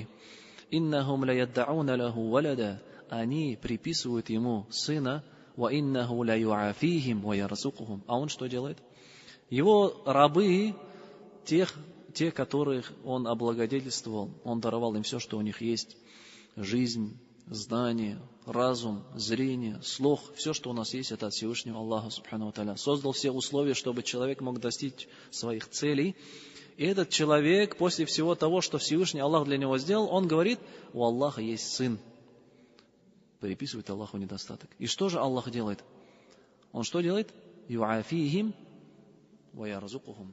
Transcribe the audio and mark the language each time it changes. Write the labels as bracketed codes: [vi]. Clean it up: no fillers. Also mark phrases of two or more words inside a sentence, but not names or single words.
[ar] «إنهم ليدعون له ولدا». [ru] Они приписывают ему сына. [ar] «وإنه ليعافيهم ويرزقهم». [ru] А он что делает? Его рабы, те, которых он облагодетельствовал, он даровал им все, что у них есть. Жизнь, знание, разум, зрение, слух. Все, что у нас есть, это от Всевышнего Аллаха [ar] سبحانه وتعالى. [ru] Создал все условия, чтобы человек мог достичь своих целей. И этот человек, после всего того, что Всевышний Аллах для него сделал, он говорит: у Аллаха есть сын. Приписывает Аллаху недостаток. И что же Аллах делает? Он что делает? [ar] يعافيهم ويرزقهم.